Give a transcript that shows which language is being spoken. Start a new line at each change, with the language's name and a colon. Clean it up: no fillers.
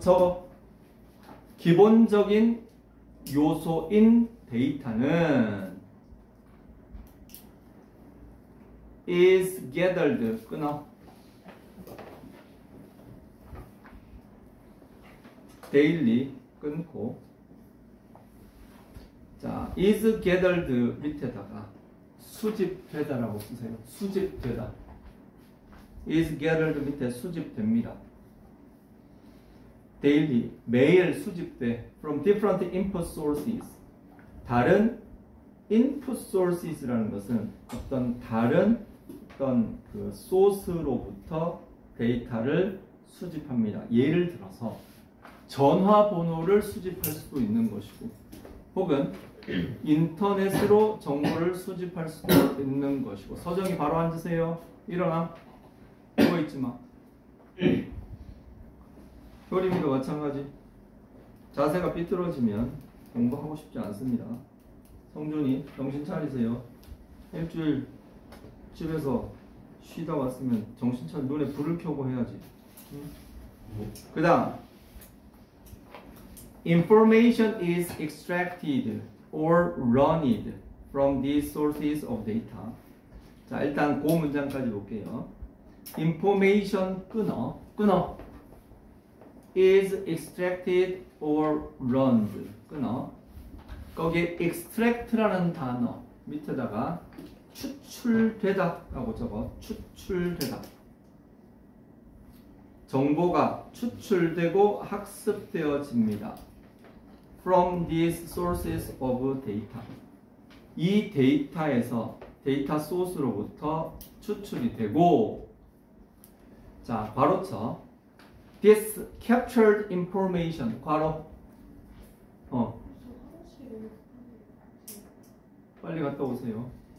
Korean: 저거 기본적인 요소인 데이터는
English: is gathered
Korean: 끊어 daily 끊고 자 is gathered 밑에다가 수집되다라고 쓰세요. 수집되다.
English: is gathered
Korean: 밑에 수집됩니다.
English: daily
Korean: 매일 수집돼
English: from different input sources.
Korean: 다른 input sources라는 것은 어떤 다른 어떤 그 소스로부터 데이터를 수집합니다. 예를 들어서 전화번호를 수집할 수도 있는 것이고 혹은 인터넷으로 정보를 수집할 수도 있는 것이고 서정이 바로 앉으세요. 일어나. 누워있지 마. 효림이도 마찬가지. 자세가 삐뚤어지면 공부하고 싶지 않습니다. 성준이 정신 차리세요. 일주일 집에서 쉬다 왔으면 정신 차려 눈에 불을 켜고 해야지.
English: 그 다음 Information is extracted or runned from these sources of data.
Korean: 자 일단 그 문장까지 볼게요. Information 끊어
English: is extracted or runned
Korean: 끊어 거기에 extract라는 단어 밑에다가 추출되다 라고 적어. 추출되다. 정보가 추출되고 학습되어집니다.
English: From these sources of data.
Korean: 이 데이터에서 데이터 소스로부터 추출이 되고 자 괄호쳐
English: This captured information
Korean: 괄호 빨리 갔다 오세요.